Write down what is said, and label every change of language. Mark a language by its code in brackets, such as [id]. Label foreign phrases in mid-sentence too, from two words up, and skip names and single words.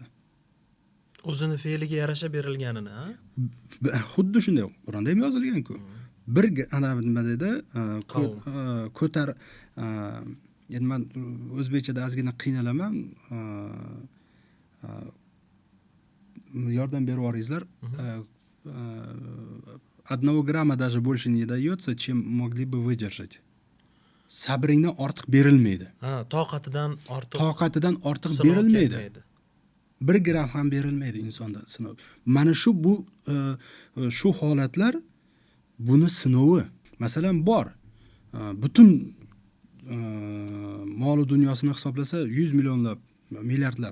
[uz] O'zini fe'liga yarasha berilganini, ha? Xuddi shunday Qur'onda ham yozilgan-ku. Bir ana nima dedi, ko'tar, endi men o'zbekchada ozgina qiynalaman. Yordam berib yuboringizlar. [ru] Одного грамма даже больше не дается, чем могли бы выдержать. [uz] Sabringdan ortiq berilmaydi. Ha, toqatidan ortiq berilmaydi. 1 gram ham berilmaydi insonda sinov. Mana shu holatlar buni sinovi. Masalan bor. Butun mol dunyosini hisoblasa 100 millionlab, milliardlab.